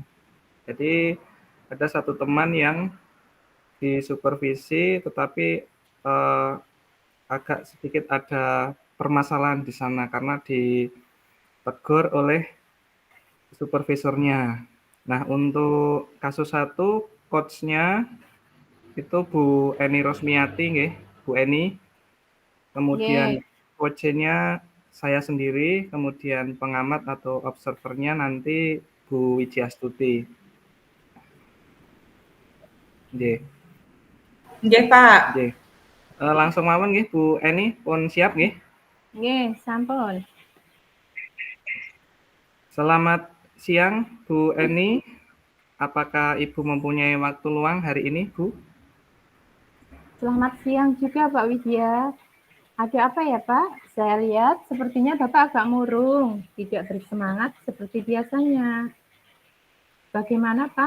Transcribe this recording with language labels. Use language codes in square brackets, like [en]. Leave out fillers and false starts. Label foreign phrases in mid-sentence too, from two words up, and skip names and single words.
[id] Jadi ada satu teman yang disupervisi tetapi agak sedikit ada permasalahan di sana karena ditegur oleh supervisornya. Nah, untuk kasus satu, coach-nya itu Bu Eni Rosmiati, nggih, Bu Eni. Kemudian coach-nya saya sendiri, kemudian pengamat atau observernya nanti Bu Wijiastuti. Nggih. Nggih, Pak. Nggih. [jv] Langsung mawon nggih Bu Eni, pun siap nggih? Nggih, sampun. [id] Selamat siang Bu Eni. Apakah Ibu mempunyai waktu luang hari ini, Bu? Selamat siang juga Pak Widya. Ada apa ya Pak? Saya lihat sepertinya Bapak agak murung, tidak bersemangat seperti biasanya. Bagaimana Pak?